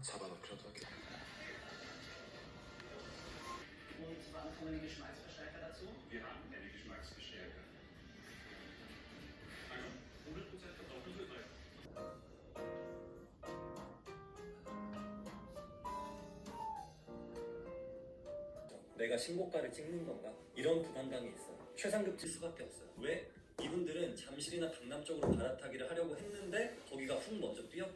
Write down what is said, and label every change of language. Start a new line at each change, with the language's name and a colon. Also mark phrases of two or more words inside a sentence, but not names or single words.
Korean: 잡아놓기라도 하게.
German: Und wann kommen die Geschmacksverstärker dazu? Wir haben keine Geschmacksverstärker. Also 100% Kartoffelpüree.
Korean: 내가 신고가를 찍는 건가? 이런 부담감이 있어요. 최상급 칠 수밖에 없어요. 왜? 이분들은 잠실이나 강남 쪽으로 갈아타기를 하려고 했는데 거기가 훅 먼저 뛰었거든.